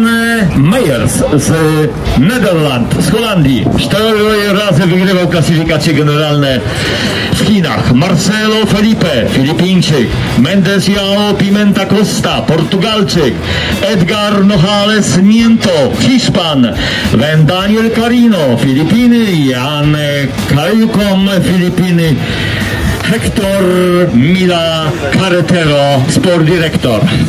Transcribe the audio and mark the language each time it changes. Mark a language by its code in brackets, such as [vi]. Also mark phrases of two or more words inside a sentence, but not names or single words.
[pl] Meyers z Nederland, z Holandii, 4 razy wygrywał klasyfikacje generalne w Chinach, Marcelo Felipe, Filipińczyk, Mendes João Pimenta Costa, Portugalczyk, Edgar Nojales Nieto, Hiszpan, Ben Daniel Carino, Filipiny, Jan Kajkom, Filipiny, Hector Mila Carretero, [en] Sport Director.